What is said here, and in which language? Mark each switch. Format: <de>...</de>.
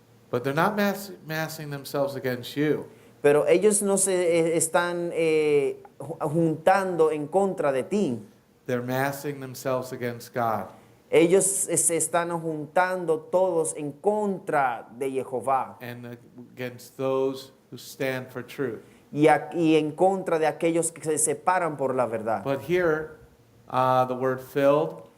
<en>But they're not massing themselves against you.</en> <es>Pero ellos no se están juntando en contra de ti.</es> <en>They're massing themselves against God.</en> <es>Ellos se están juntando todos en contra de Jehová</es> <en>And against those who stand for truth.</en> <es>y en contra de aquellos que se separan por la verdad.</es> <en>But here, the word filled.</en>